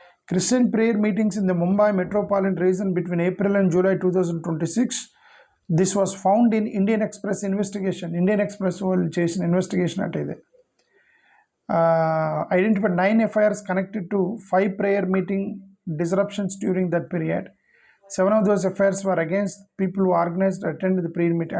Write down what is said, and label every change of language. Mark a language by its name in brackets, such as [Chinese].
[English] Christian prayer meetings in the Mumbai metropolitan region between April and July 2026. This was found in Indian Express investigation. [Telugu] Indian Express వాళ్ళు చేసిన investigation అంటే ఇది. [English] Identified 9 FIRs connected to 5 prayer meeting disruptions during that period. 7 of those FIRs were against people who organized and attended the prayer meeting.